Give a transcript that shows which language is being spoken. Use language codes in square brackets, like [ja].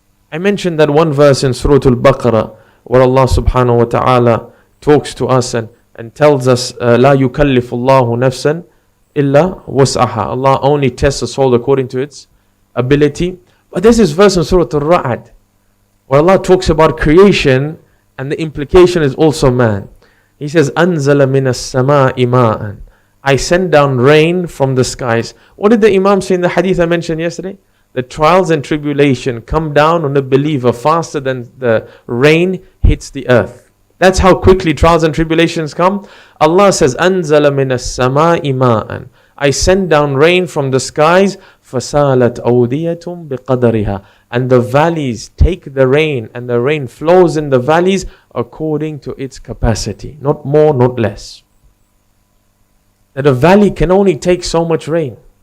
[en] I mentioned that one verse in Surah Al-Baqarah where Allah subhanahu wa ta'ala talks to us and tells us, [ar] لا يكلف الله نفسا إلا وسعها. [en] Allah only tests a soul according to its ability. But there's this verse in Surah Al-Ra'd where Allah talks about creation, and the implication is also man. He says, [ar] أنزل من السماء ماء. [en] I send down rain from the skies. What did the Imam say in the hadith I mentioned yesterday? The trials and tribulation come down on a believer faster than the rain hits the earth. That's how quickly trials and tribulations come. Allah says, [ar] أنزل من السماء ماء. [en] I send down rain from the skies. [ar] فَسَالَتْ أَوْدِيَةٌ بِقَدَرِهَا. [en] And the valleys take the rain, and the rain flows in the valleys according to its capacity. Not more, not less. That a valley can only take so much rain.